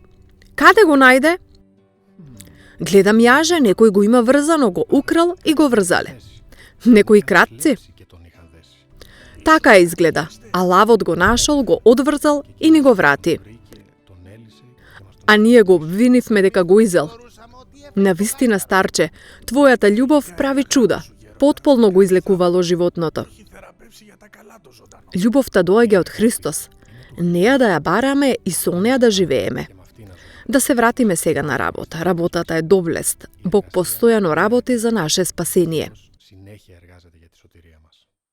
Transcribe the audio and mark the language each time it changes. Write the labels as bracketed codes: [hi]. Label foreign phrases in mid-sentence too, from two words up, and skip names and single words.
[mk] Каде го најде? Гледам јаже, некој го има врзано, го украл и го врзале. Некои кратци. [el] Και τον είχαν δέσει. [mk] Така изгледа. А лавот го нашол, го одврзал и ни го врати. [el] Βρήκε, τον έλυσε και μας τον [mk] А ние го обвинивме дека го изел. Навистина, старче, твојата љубов прави чуда. Потполно го излекувало животното. [el] Έχει θεραπεύσει για τα καλά το ζωντανό. [mk] Љубовта доаѓа од Христос. Неа да ја бараме и со неа да живееме. [el] και με αυτή να ζούμε. [mk] Да се вратиме сега на работа. Работата е доблест. Бог постојано работи за наше спасение. [el] Συνέχεια εργάζεται για τη σωτηρία μας.